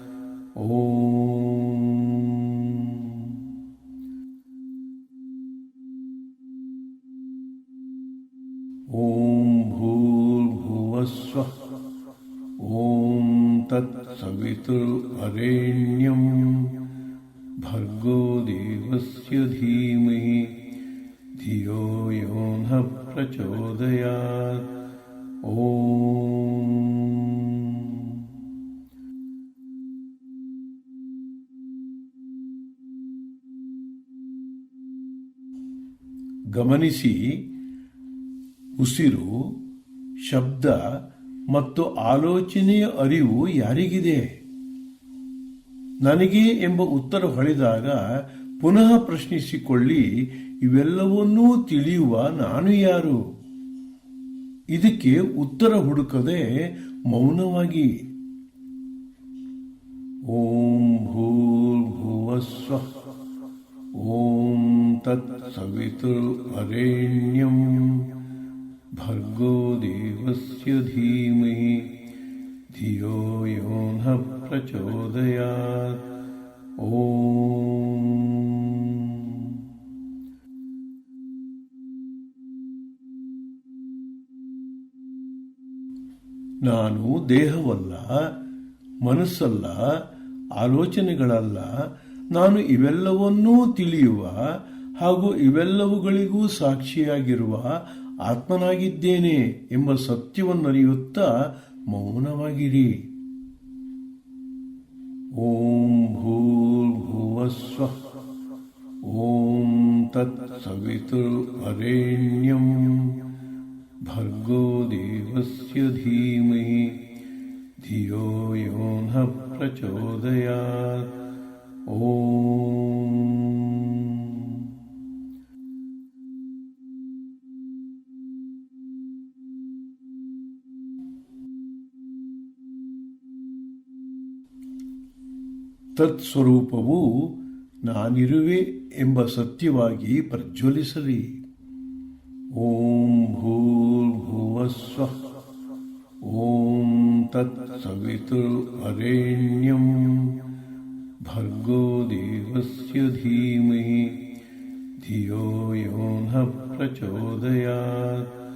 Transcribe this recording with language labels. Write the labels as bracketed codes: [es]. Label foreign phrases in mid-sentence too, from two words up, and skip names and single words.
[sa] ಓಂ ಓಂ ಭೂರ್ಭುವಸ್ವಃ ಓಂ ತತ್ಸವಿತುರ್ವರೆಣ್ಯಂ ಭರ್ಗೋ ದೇವಸ್ಯ ಧೀಮಹಿ ಧಿಯೋ ಯೋ ನಃ ಪ್ರಚೋದಯಾತ್. [kn] ಓಂ ಗಮನಿಸಿ, ಉಸಿರು, ಶಬ್ದ ಮತ್ತು ಆಲೋಚನೆಯ ಅರಿವು ಯಾರಿಗಿದೆ? ನನಗೆ ಎಂಬ ಉತ್ತರ ಹೊಳೆದಾಗ ಪುನಃ ಪ್ರಶ್ನಿಸಿಕೊಳ್ಳಿ, ಇವೆಲ್ಲವನ್ನೂ ತಿಳಿಯುವ ನಾನು ಯಾರು? ಇದಕ್ಕೆ ಉತ್ತರ ಹುಡುಕದೆ ಮೌನವಾಗಿ [sa] ಓಂ ಭೂರ್ಭುವಸ್ವಃ ಓಂ ತತ್ಸವಿತುರ್ವರೆಣ್ಯಂ ಭರ್ಗೋ ದೇವಸ್ಯ ಧೀಮಹಿ ಧಿಯೋ ಯೋ ನಃ ಪ್ರಚೋದಯಾತ್. [kn] ಓಂ ನಾನು ದೇಹವಲ್ಲ, ಮನಸ್ಸಲ್ಲ, ಆಲೋಚನೆಗಳಲ್ಲ. ನಾನು ಇವೆಲ್ಲವನ್ನೂ ತಿಳಿಯುವ ಹಾಗೂ ಇವೆಲ್ಲವುಗಳಿಗೂ ಸಾಕ್ಷಿಯಾಗಿರುವ ಆತ್ಮನಾಗಿದ್ದೇನೆ ಎಂಬ ಸತ್ಯವನ್ನರಿಯುತ್ತಾ ಮೌನವಾಗಿರಿ. [sa] ಓಂ ಭೂರ್ಭುವಸ್ವಃ ಓಂ ತತ್ಸವಿತುರ್ವರೆಣ್ಯಂ ಭರ್ಗೋ ದೇವಸ್ಯ ಧೀಮಹಿ ಧಿಯೋ ಯೋ ನಃ ಪ್ರಚೋದಯಾತ್. [kn] ಓಂ ತತ್ಸ್ವರೂಪವು ನಾನಿರುವೆ ಎಂಬ ಸತ್ಯವಾಗಿ ಪ್ರಜ್ವಲಿಸಲಿ. [sa] ಓಂ ಭೂರ್ಭುವಸ್ವಃ ಓಂ ತತ್ಸವಿತುರ್ವರೆಣ್ಯಂ ಭರ್ಗೋ ದೇವಸ್ಯ ಧೀಮಹಿ ಧಿಯೋ ಯೋ ನಃ ಪ್ರಚೋದಯಾತ್.